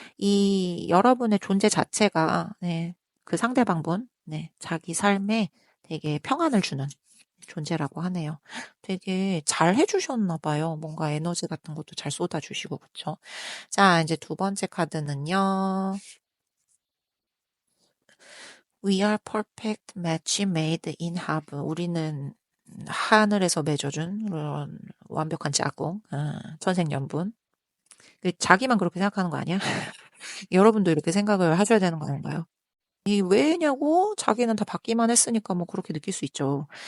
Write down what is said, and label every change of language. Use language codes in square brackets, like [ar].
[ko] 이 여러분의 존재 자체가 네, 그 상대방분 네, 자기 삶에 되게 평안을 주는 존재라고 하네요. 되게 잘 해주셨나 봐요. 뭔가 에너지 같은 것도 잘 쏟아주시고 그쵸? 자, 이제 두 번째 카드는요. [en] We are perfect match made in heaven. [ko] 우리는 하늘에서 맺어준 그런 완벽한 짝꿍, 천생연분. 자기만 그렇게 생각하는 거 아니야? 여러분도 이렇게 생각을 하셔야 되는 거 아닌가요? 이 왜냐고 자기는 다 받기만 했으니까 뭐 그렇게 느낄 수 있죠.